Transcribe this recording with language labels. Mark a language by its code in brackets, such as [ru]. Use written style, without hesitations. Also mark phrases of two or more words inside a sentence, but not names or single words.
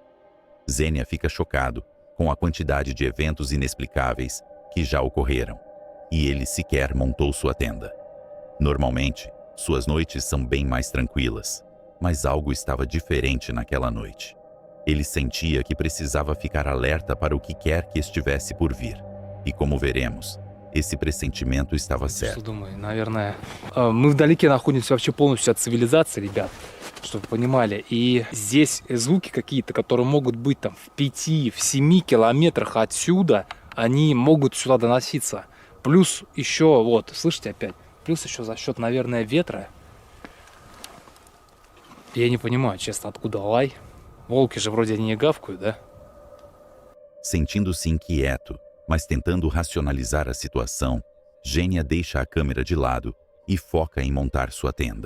[pt] Zenia fica chocado com a quantidade de eventos inexplicáveis que já ocorreram, e ele sequer montou sua tenda. Normalmente, suas noites são bem mais tranquilas, mas algo estava diferente naquela noite. Ele sentia que precisava ficar alerta para o que quer que estivesse por vir, e como veremos, esse pressentimento estava certo. [ru] Что думаю, наверное, мы вдалеке находимся вообще полностью от цивилизации, ребят, чтобы вы понимали. И здесь звуки какие-то, которые могут быть там в 5, в 7 километрах отсюда, они могут сюда доноситься. Плюс еще, вот, слышите опять, плюс еще за счет, наверное, ветра. Я не понимаю, честно, откуда лай. Волки же вроде не гавкают, да? [pt] Sentindo-se inquieto, mas tentando racionalizar a situação, Gênia deixa a câmera de lado e foca em montar sua tenda.